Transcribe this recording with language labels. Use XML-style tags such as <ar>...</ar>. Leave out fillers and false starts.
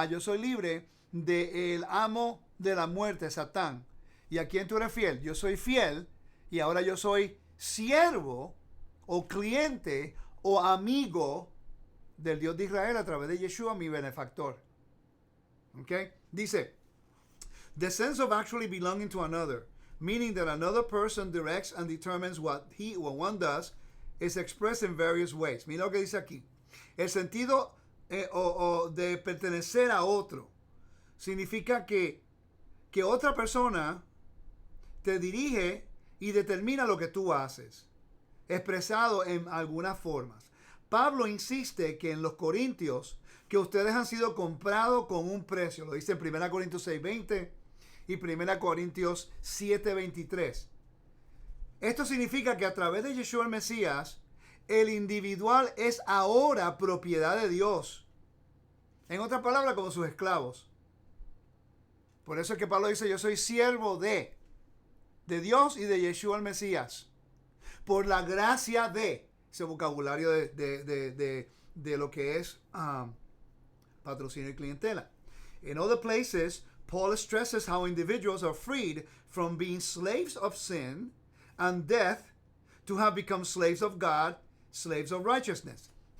<es>Yo soy libre del amo de la muerte, Satán. ¿Y a quién tú eres fiel? Yo soy fiel y ahora yo soy siervo o cliente o amigo del Dios de Israel a través de Yeshua, mi benefactor. ¿Ok? Dice,</es> <en>the sense of actually belonging to another, meaning that another person directs and determines what he or one does, is expressed in various ways.</en> <es>Mira lo que dice aquí. El sentido de pertenecer a otro significa que otra persona te dirige y determina lo que tú haces, expresado en algunas formas. Pablo insiste que en los Corintios, que ustedes han sido comprados con un precio. Lo dice en 1 Corintios 6:20 y 1 Corintios 7:23. Esto significa que a través de Yeshua el Mesías, el individual es ahora propiedad de Dios. En otras palabras, como sus esclavos. Por eso es que Pablo dice, yo soy siervo de Dios y de Yeshua el Mesías. Por la gracia de, ese vocabulario de lo que es patrocinio y clientela.</es> <en>In other places, Paul stresses how individuals are freed from being slaves of sin and death to have become slaves of God, slaves of righteousness.</en>